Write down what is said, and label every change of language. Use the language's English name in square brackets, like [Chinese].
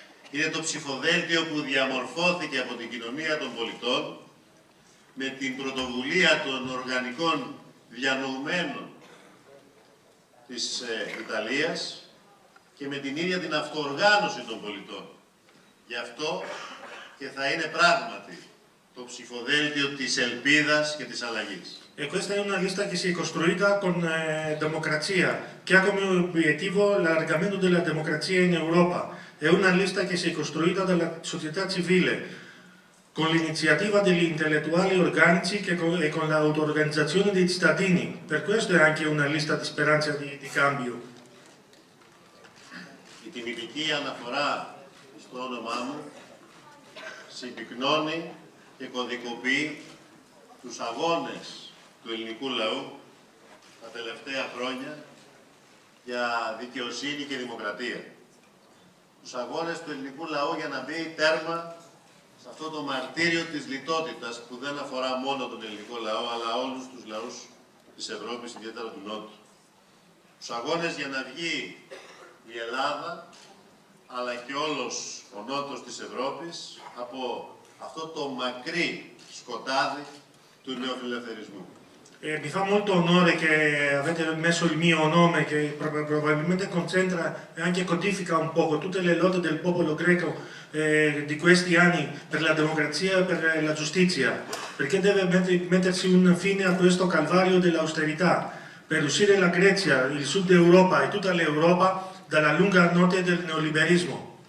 [Greek] Είναι το ψηφοδέλτιο που διαμορφώθηκε από την κοινωνία των πολιτών, με την πρωτοβουλία των οργανικών διανοουμένων της Ιταλίας και με την ίδια την αυτοοργάνωση των πολιτών. Γι' αυτό και θα είναι πράγματι το ψηφοδέλτιο της ελπίδας και της αλλαγής. [Italian] E questa è una lista che si è costruita con democrazia, che ha come obiettivo l'allargamento della democrazia in Europa. È una lista che si è costruita dalla società civile, con l'iniziativa degli intellettuali organici e con l'auto-organizzazione dei cittadini. Per questo è anche una lista di speranza di cambio. [Greek] Η τιμητική αναφορά στο όνομά μου συμπυκνώνει και κωδικοποιεί τους αγώνες του ελληνικού λαού τα τελευταία χρόνια για δικαιοσύνη και δημοκρατία. Τους αγώνες του ελληνικού λαού για να μπει τέρμα σε αυτό το μαρτύριο της λιτότητας που δεν αφορά μόνο τον ελληνικό λαό, αλλά όλους τους λαούς της Ευρώπης, ιδιαίτερα του Νότου. Τους αγώνες για να βγει η Ελλάδα, αλλά και όλος ο Νότος της Ευρώπης, από αυτό το μακρύ σκοτάδι του νεοφιλελευθερισμού. [Italian] Mi fa molto onore che avete messo il mio nome, che probabilmente concentra e anche codifica un poco tutte le lotte del popolo greco di questi anni per la democrazia e per la giustizia, perché deve mettersi un fine a questo calvario dell'austerità, per uscire la Grecia, il sud Europa e tutta l'Europa dalla lunga notte del neoliberismo.